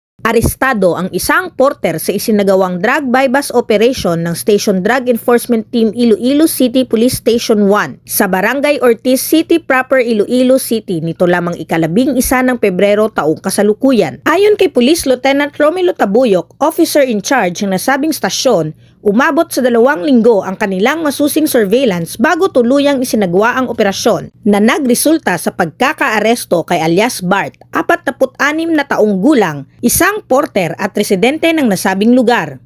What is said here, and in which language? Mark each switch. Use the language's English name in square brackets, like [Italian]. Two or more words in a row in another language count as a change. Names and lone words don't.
[Filipino] Arestado ang isang porter sa isinagawang [English] drug bypass operation [Filipino] ng Station Drug Enforcement Team Iloilo City Police Station 1 sa Barangay Ortiz City proper, Iloilo City nito lamang ika-11 ng Pebrero taong kasalukuyan. Ayon kay Police Lieutenant Romelo Tabuyok, [English] officer in charge [Filipino] ng nasabing stasyon, umabot sa 2 linggo ang kanilang masusing surveillance bago tuluyang isinagawa ang operasyon na nagresulta sa pagkakaaresto kay alias Bart, 46 na taong gulang, isang porter at residente ng nasabing lugar.